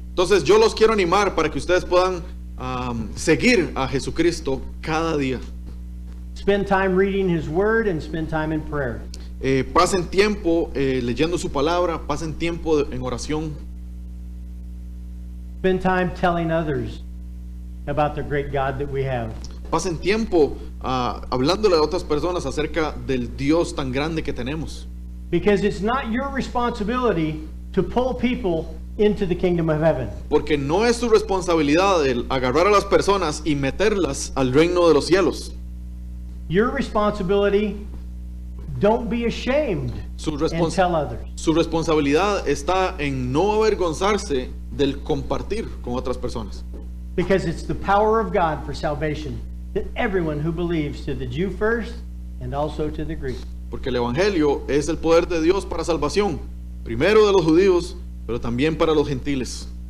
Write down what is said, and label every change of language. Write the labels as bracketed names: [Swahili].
[Spanish] Entonces, yo los quiero animar para que ustedes puedan seguir a Jesucristo cada día. [English] Spend time reading his word and spend time in prayer. [Spanish] Pasen tiempo leyendo su palabra, pasen tiempo en oración. [English] Spend time telling others about the great God that we have. [Spanish] Pasen tiempo hablándole a otras personas acerca del Dios tan grande que tenemos. [English] Because it's not your responsibility to pull people into the kingdom of heaven. [Spanish] Porque no es su responsabilidad el agarrar a las personas y meterlas al reino de los cielos. [English] Your responsibility, don't be ashamed [Spanish] Su, [English] and tell others. [Spanish] su responsabilidad está en no avergonzarse del compartir con otras personas. [English] Because it's the power of God for salvation to everyone who believes, to the Jew first and also to the Greek. [Spanish] Porque el Evangelio es el poder de Dios para salvación, primero de los judíos, pero también para los gentiles.